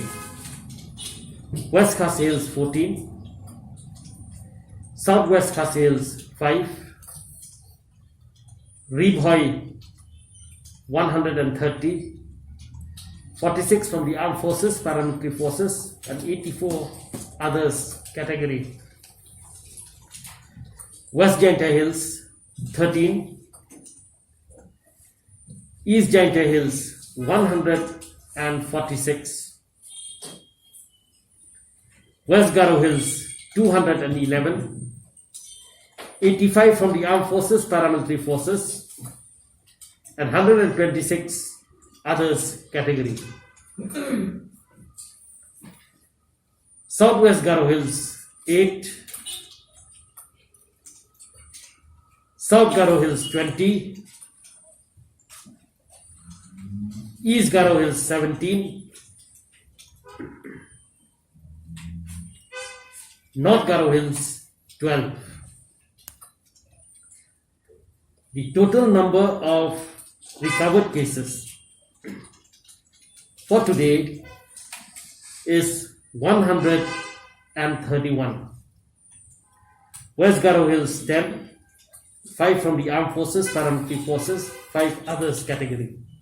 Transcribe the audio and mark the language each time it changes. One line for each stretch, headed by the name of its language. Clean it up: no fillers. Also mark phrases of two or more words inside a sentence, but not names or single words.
English: West Khasi Hills 14, Southwest Khasi Hills 5, Ribhoi 130, 46 from the Armed Forces, Paramilitary Forces and 84 others category. West Jenta Hills 13, East Jaintia Hills 146, West Garo Hills 211, 85 from the Armed Forces, Paramilitary Forces, and 126 others category. Southwest Garo Hills 8, South Garo Hills 20, East Garo Hills 17, North Garo Hills 12. The total number of recovered cases for today is 131. West Garo Hills 10, 5 from the Armed Forces, Paramilitary Forces, 5 others category.